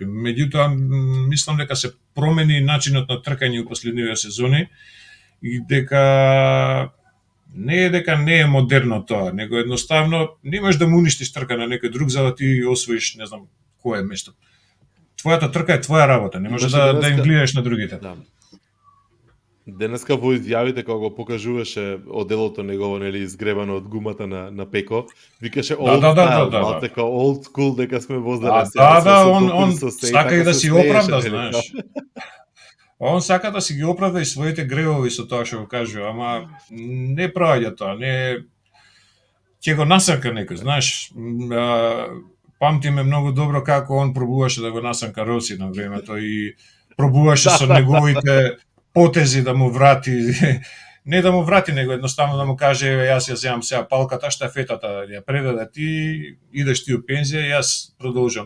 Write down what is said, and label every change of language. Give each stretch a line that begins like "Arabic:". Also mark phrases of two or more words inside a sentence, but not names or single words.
Macedonian: Меѓутоа, мислам дека се промени начинот на тркање у последниве сезони и дека не е модерно тоа, него едноставно немаш да му уништиш трка на некој друг за да ти освоиш, не знам, кое место. Твојата трка е твоја работа, не може да им гледаш на другите. Да. Денеска во изјавите кога го покажуваше оделото негово, нели, изгребано од гумата на Пеко, викаше
English: old style,
Macedonian: така
English: old school
Macedonian: дека сме возеле се. Он сака и да си оправда, знаеш. Он сака да си ги оправда и своите гревови со тоа што го кажува, ама не проаѓа тоа, не ќе го насака некој, знаеш. Памтиме многу добро како он пробуваше да го насанка Роси на времето и пробуваше со неговите потези да му врати, не да му врати, него едноставно да му каже, јас ја земам сега палката, штафетата ја предаде ти, идеш ти у пензија, јас продолжам.